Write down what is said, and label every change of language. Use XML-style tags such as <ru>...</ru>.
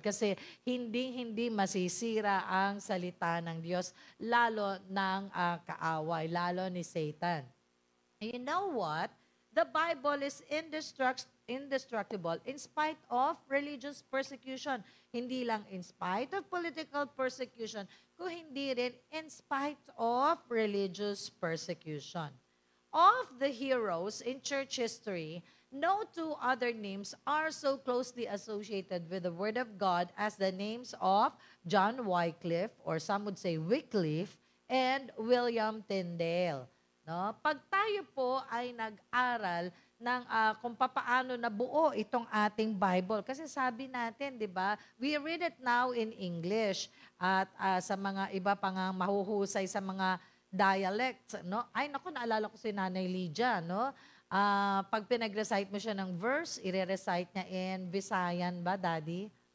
<tl>Kasi hindi masisira ang salita ng Diyos, lalo ng kaaway, lalo ni Satan.</tl> <en>And you know what? The Bible is indestructible in spite of religious persecution.</en> <tl>Hindi lang in spite of political persecution, kung hindi rin in spite of religious persecution.</tl> <en>Of the heroes in church history, no two other names are so closely associated with the Word of God as the names of John Wycliffe, or some would say Wycliffe, and William Tyndale.</en> <tl>No? Pag tayo po ay nag-aral ng kung papaano nabuo itong ating Bible. Kasi sabi natin, di ba,</tl> <en>we read it now in English</en> <tl>at sa mga iba pang mahuhusay sa mga dialects. No? Ay, naku, naalala ko si Nanay Lydia. No? Pag pinag-recite mo siya ng verse, i-recite niya in Visayan ba, Daddy?</tl>